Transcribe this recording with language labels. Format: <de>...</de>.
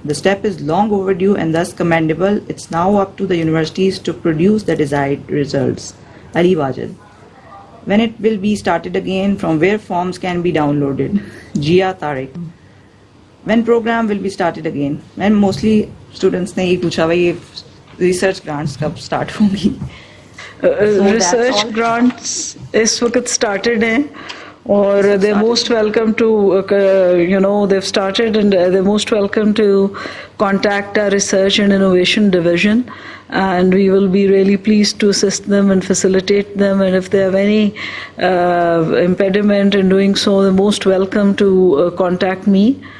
<en>The step is long overdue and thus commendable. It's now up to the universities to produce the desired results. Ali Wajid. When it will be started again, from where forms can be downloaded? Jia Tariq. When program will be started again? And mostly students</en> <ur>ने ये पूछा भाई ये research grants कब start होंगी?</ur> <en>Research grants</en> <ur>इस वक्त</ur> <en>started हैं और they're most welcome to they've started and they're most welcome to contact our research and innovation division, and we will be really pleased to assist them and facilitate them, and if they have any impediment in doing so, they're most welcome to contact me.</en>